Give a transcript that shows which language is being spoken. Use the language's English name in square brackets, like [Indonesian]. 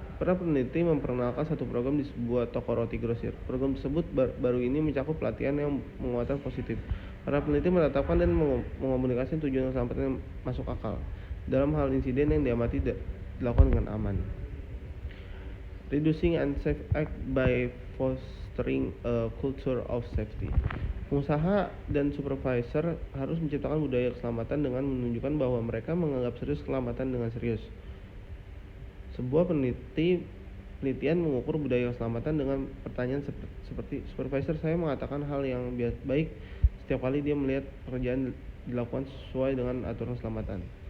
[Indonesian] Para peneliti memperkenalkan satu program di sebuah toko roti grosir. Program tersebut baru ini mencakup pelatihan yang menguatkan positif. Para peneliti menetapkan dan mengomunikasikan tujuan keselamatan yang masuk akal. Dalam hal insiden yang diamati dilakukan dengan aman. [English] Reducing unsafe act by fostering a culture of safety. [Indonesian] Pengusaha dan supervisor harus menciptakan budaya keselamatan dengan menunjukkan bahwa mereka menganggap serius keselamatan dengan serius. Sebuah penelitian mengukur budaya keselamatan dengan pertanyaan seperti supervisor saya mengatakan hal yang baik setiap kali dia melihat pekerjaan dilakukan sesuai dengan aturan keselamatan.